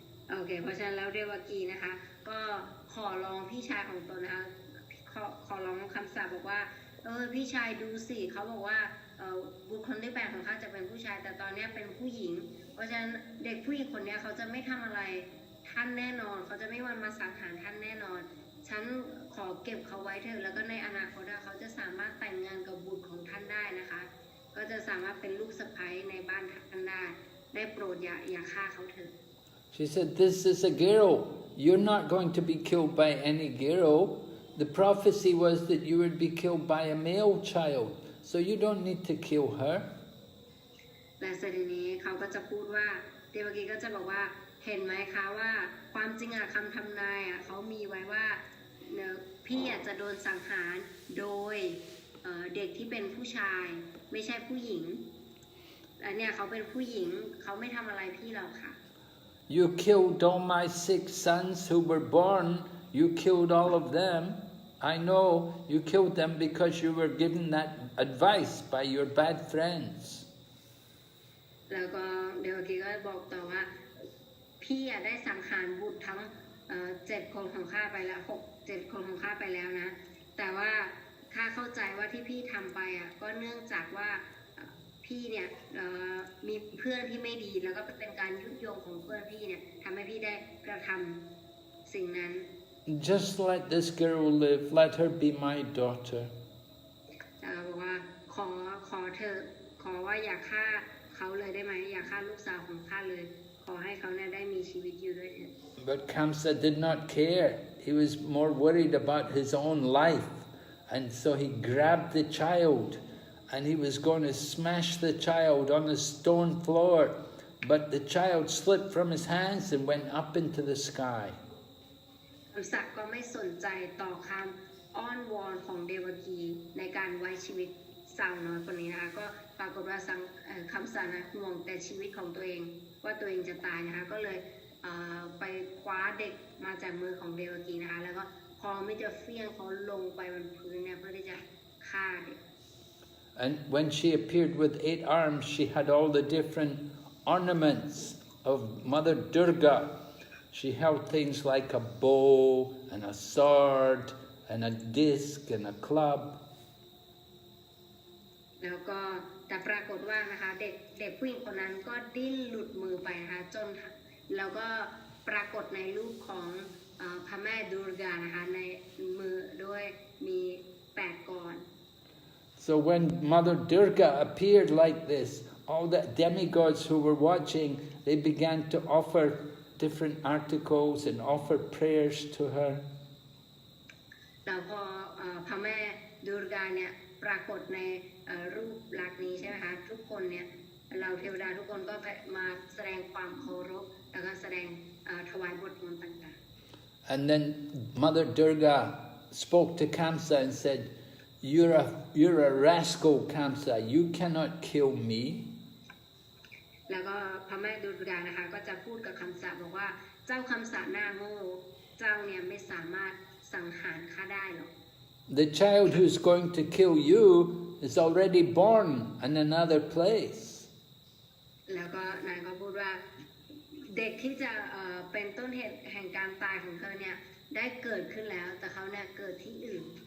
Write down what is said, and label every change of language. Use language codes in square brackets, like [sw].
[th] โอเคเพราะฉะนั้นแล้วเดวกีนะคะก็ขอร้องพี่ชายของตนนะคะขอร้องคำสาบอกว่าพี่ชายดูสิเขาบอกว่าบุคคลที่8ของข้าจะเป็นผู้ชายแต่ตอนนี้เป็นผู้หญิงเพราะฉะนั้นเด็กผู้หญิงคนนี้เขาจะไม่ทำอะไรท่านแน่นอนเขาจะไม่วันมาสังหารท่านแน่นอนฉันขอเก็บเขาไว้เถอะแล้วก็ในอนาคตเขาจะสามารถแต่งงานกับบุตรของท่านได้นะคะก็จะสามารถเป็นลูกสะใภ้ในบ้านท่านได้โปรดอย่าฆ่าเขาเถอะ [en] She said, "This is a girl. You're not going to be killed by any girl. The prophecy was that you would be killed by a male child, so you don't need to kill her." [th] และเสด็จนี้เขาก็จะพูดว่าเดวกีก็จะบอกว่าเห็นไหมคะว่าความจริงคำทำนายเขามีไว้ว่าพี่จะโดนสังหารโดยเด็กที่เป็นผู้ชายไม่ใช่ผู้หญิงและเนี่ยเขาเป็นผู้หญิงเขาไม่ทำอะไรพี่หรอกค่ะ [en] You killed all my 6 sons who were born. You killed all of them. I know you killed them because you were given that advice by your bad friends. [th] แล้วก็เดวกีก็บอกต่อว่าพี่ได้สังหารบุตรทั้ง7 คนของข้าไปแล้ว7 คนของข้าไปแล้วนะแต่ว่าข้าเข้าใจว่าที่พี่ทำไปก็เนื่องจากว่าพี่เนี่ยมีเพื่อนที่ไม่ดีแล้วก็เป็นการยุยงของเพื่อนพี่เนี่ยทำให้พี่ได้กระทำสิ่งนั้น [en] Just let this girl live. Let her be my daughter. [th] บอกว่าขอเธอขอว่าอย่าฆ่าเขาเลยได้ไหมอย่าฆ่าลูกสาวของข้าเลยขอให้เขาเนี่ยได้มีชีวิตอยู่ด้วยเถิด [en] But Kamsa did not care. He was more worried about his own life, and so he grabbed the child.And he was going to smash the child on the stone floor, but the child slipped from his hands and went up into the sky. [th] คัมสะก็ไม่สนใจต่อคำอ้อนวอนของเดวกีในการไว้ชีวิตสาวน้อยคนนี้นะคะก็ปรากฏว่าคัมสะนะห่วงแต่ชีวิตของตัวเองว่าตัวเองจะตายนะคะก็เลยไปคว้าเด็กมาจากมือของเดวกีนะคะแล้วก็พอไม่จะเฟี้ยงเขาลงไปบนพื้นเนี่ยเพื่อที่จะฆ่าเด็ก [en] And when she appeared with 8 arms, she had all the different ornaments of Mother Durga. She held things like a bow and a sword and a disc and a club. [th] แล้วก็แต่ปรากฏว่านะคะเด็กผู้หญิงคนนั้นก็ดิ้นหลุดมือไปนะคะจนแล้วก็ปรากฏในรูปของพระแม่ดูร์กานะคะในมือด้วยมี8 กร [en] So when Mother Durga appeared like this, all the demigods who were watching, they began to offer different articles and offer prayers to her. [th] แล้วพอพระแม่ดูร์กาเนี่ยปรากฏในรูปลักษณ์นี้ใช่ไหมคะทุกคนเนี่ยเราเทวดาทุกคนก็มาแสดงความเคารพแล้วก็แสดงถวายบทมนต์ต่างๆ [en] And then Mother Durga spoke to Kamsa and said,You're a rascal, Kamsa. You cannot kill me. [th] แล้วก็พระแม่ดูร์กานะคะก็จะพูดกับคัมสะบอกว่าเจ้าคัมสะหน้าโง่เจ้าเนี่ยไม่สามารถสังหารข้าได้หรอก [en] The child who's going to kill you is already born in another place. [th] แล้วก็นายก็พูดว่าเด็กที่จะเป็นต้นเหตุแห่งการตายของเธอเนี่ยได้เกิดขึ้นแล้วแต่เขาเนี่ยเกิดที่อื่น